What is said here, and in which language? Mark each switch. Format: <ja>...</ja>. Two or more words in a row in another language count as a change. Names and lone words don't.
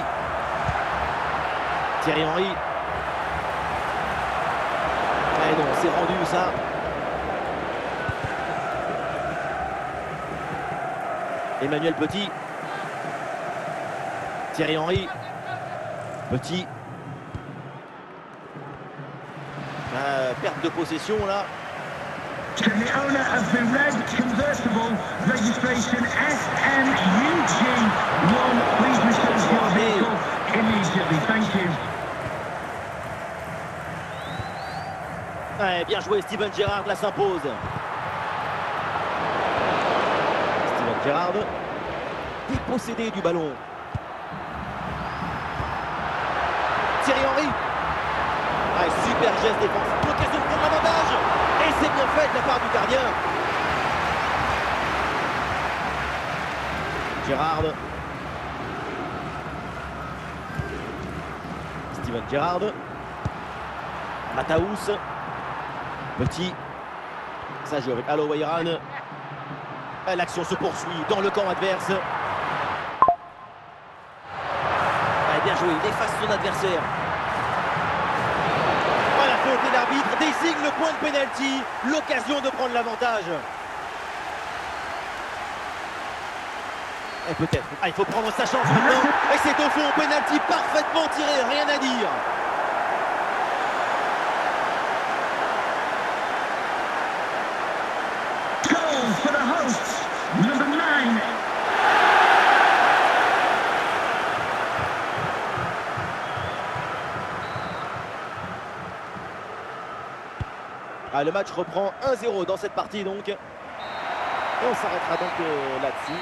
<fr>Thierry Henry. Eh non, c'est rendu ça. Emmanuel Petit. Thierry Henry. Petit. Perte de possession là.</fr> <en>To the owner of the red convertible, registration SMUG1. Please restore your vehicle immediately. Thank you.</en> <fr>Ouais, bien joué, Steven Gerrard là s'impose. Steven Gerrard, dépossédé du ballon. Thierry Henry. Super geste défensif, l'occasion de prendre l'avantage. Et c'est bien fait de la part du gardien. Gerrard. Steven Gerrard. Matthäus. Petit. Ça joue avec Aloe. L'action se poursuit dans le camp adverse. Bien joué, il efface son adversaire. La faute et l'arbitre désigne le point de pénalty. L'occasion de prendre l'avantage. Et peut-être. Il faut prendre sa chance maintenant. Et c'est au fond, pénalty parfaitement tiré, rien à dire.</fr> <en>Goal for the hosts, number 9.</en> <fr>Le match reprend 1-0 dans cette partie donc. Et on s'arrêtera donc là-dessus.</fr>